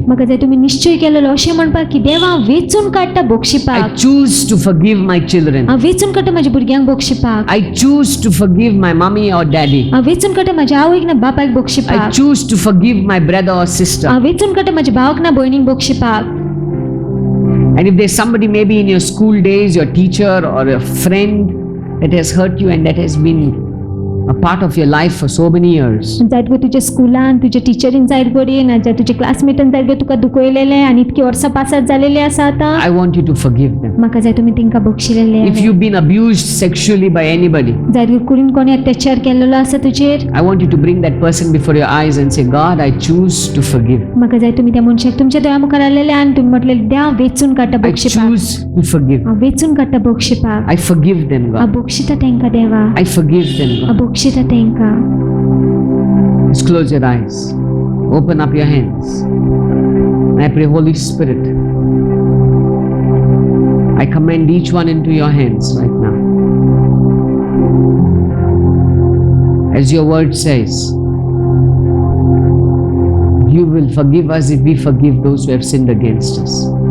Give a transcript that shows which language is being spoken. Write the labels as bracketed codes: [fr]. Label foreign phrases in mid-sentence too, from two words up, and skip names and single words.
[kok] म्हाका जाय तुमी निश्चय केलेलो अशें म्हणपाक की देवा हांव वेचून काडटा [en] I [kok] बोक्षिपाक. [en] choose to forgive my children. [kok] हांव वेचून काडटा म्हाज्या भुरग्यांक बोक्षिपाक. [en] I choose to forgive my mommy or daddy. [kok] हांव वेचून काडटा म्हाज्या आवयक ना बापायक [en] I [kok] बोक्षिपाक. [en] choose to forgive my brother or sister. [kok] हांव वेचून काडटा म्हाज्या भावाक ना भयणीक बोक्षिपाक. [en] And if there's somebody maybe in your school days, your teacher or a friend that has hurt you and that has been a part of your life for so many years, [kok] जायत गो तुज्या स्कुलान तुज्या टिचरीन जायत बरी ना जाल्यार तुज्या क्लासमेटान जायत गो तुका दुखयलेलें आनी इतकी वर्सां पासात जालेली आसा आतां. [en] I want you to forgive them. [kok] म्हाका जाय तुमी तेंकां बोक्षिलेले. [en] If you've been abused sexually by anybody, [kok] जायत गो कुडीन कोणी अत्याचार केलेलो आसा तुजेर. [en] I want you to bring that person before your eyes and say, God, I choose to forgive. [kok] म्हाका जाय तुमी त्या मनशाक तुमच्या दोळ्या मुखार हाडलेले आनी तुमी म्हटलें देव वेचून काडटा [en] I [kok] बोक्षिपाक. [en] choose to forgive. [kok] हांव वेचून काडटा बोक्षिपाक. [en] I forgive them, [kok] हांव [en] God. [kok] बोक्षिता तेंकां देवा. [en] I forgive them, [kok] हांव [en] God. [kok] बोक्षिता तेंकां. [en] Just close your eyes. Open up your hands. And I pray, Holy Spirit, I commend each one into your hands right now. As your word says, you will forgive us if we forgive those who have sinned against us.